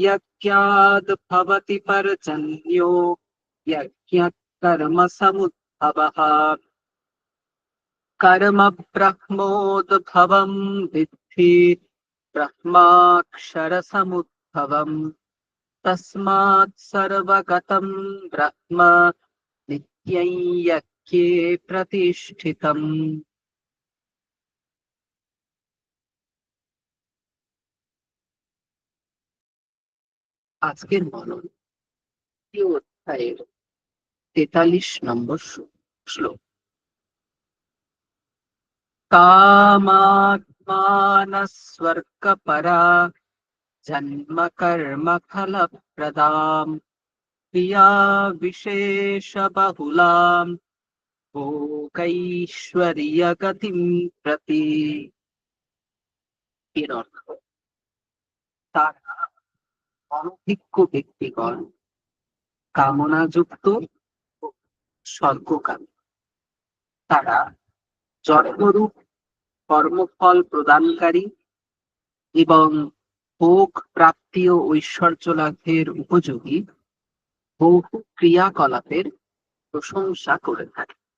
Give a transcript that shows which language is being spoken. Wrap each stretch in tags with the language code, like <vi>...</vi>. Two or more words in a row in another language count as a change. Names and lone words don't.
<sa>यज्ञाद् भवति पर्जन्यो यज्ञः कर्म समुद्भवः कर्म ब्रह्मोद्भवं विद्धि ब्रह्माक्षर समुद्भवम् तस्मात् सर्वगतं ब्रह्म नित्यं यज्ञे प्रतिष्ठितम्।</sa> <bn>আজকের মনন এই অধ্যায়ের 43 নম্বর শ্লোক।</bn> <sa>कामात्मानस्वर्गपरा जन्म कर्म फलप्रदां क्रिया विशेष बहुलां भोगैश्वर्यगतिं प्रति।</sa> <bn>এর অর্থ, তারা অনভিজ্ঞ ব্যক্তিগণ কামনাযুক্ত ও স্বর্গকামী। তারা জন্মরূপ কর্মফল প্রদানকারী এবং ভোগ প্রাপ্তি ও ঐশ্বর্য লাভের উপযোগী বহু ক্রিয়াকলাপের প্রশংসা করে থাকে।</bn>